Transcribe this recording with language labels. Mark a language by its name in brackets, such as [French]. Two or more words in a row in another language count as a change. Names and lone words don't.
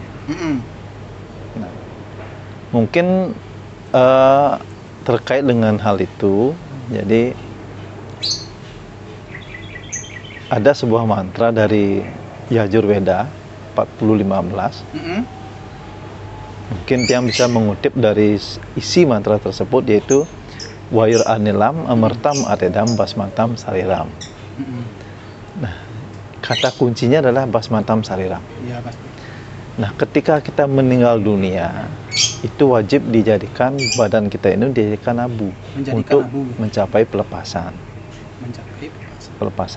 [Indonesian] Nah, mungkin terkait dengan hal itu, jadi ada sebuah mantra dari Yajurveda 40:15. Mungkin tiang bisa mengutip dari isi mantra tersebut, yaitu [Sanskrit] वायुर् अनिलम् अमृतम् अथेदम् भस्मान्तम् शरीरम्. [Indonesian] Nah, kata kuncinya adalah [Sanskrit] भस्मान्तम् शरीरम्. [Indonesian] Iya, pasti. Nah, ketika kita meninggal dunia, itu wajib dijadikan badan kita ini dijadikan abu Menjadikan untuk abu. mencapai pelepasan. Mencapai Pelepasan.